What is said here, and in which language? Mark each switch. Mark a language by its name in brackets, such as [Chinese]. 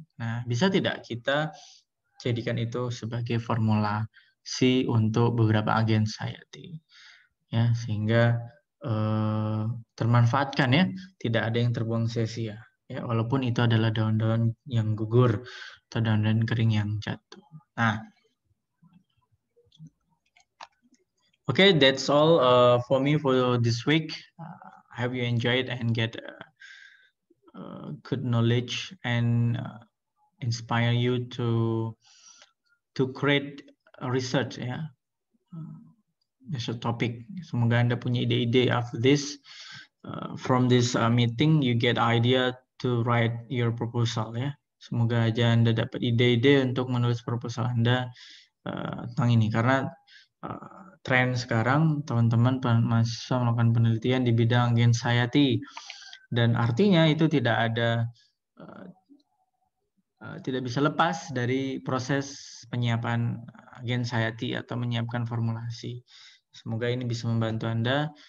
[Indonesian] Nah, bisa tidak kita jadikan itu sebagai formulasi untuk beberapa agens hayati, ya, sehingga termanfaatkan, ya, tidak ada yang terbuang sia-sia, ya, walaupun itu adalah daun-daun yang gugur atau daun-daun kering yang jatuh. [English] Nah, okay, that's all for me for this week. I hope you enjoyed and get good knowledge and inspire you to create research, ya. That's a topic. [Indonesian] Semoga Anda punya ide-ide [English] after this. From this meeting, you get idea to write your proposal, ya. [Indonesian] Semoga aja Anda dapat ide-ide untuk menulis proposal Anda tentang ini, karena tren sekarang teman-teman mahasiswa melakukan penelitian di bidang agens hayati, dan artinya itu tidak ada tidak bisa lepas dari proses penyiapan agens hayati atau menyiapkan formulasi. Semoga ini bisa membantu Anda